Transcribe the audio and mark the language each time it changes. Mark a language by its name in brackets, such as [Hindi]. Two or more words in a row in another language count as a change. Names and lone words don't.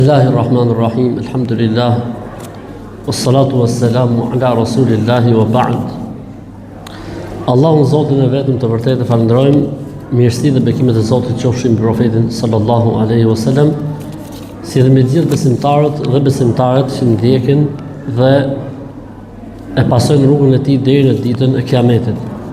[Arabic] بسم الله الرحمن الرحيم. الحمد لله. والصلاة والسلام على رسول الله وبعد. [Albanian] Allahun Zotin e vetëm të vërtetë falenderojmë, mirësitë dhe bekimet e Zotit qofshin mbi profetin [Arabic] صلى الله عليه وسلم, [Albanian] si dhe me gjithë besimtarët dhe besimtarët që ndjekin dhe e pasojnë rrugën e tij deri në ditën e Kiametit.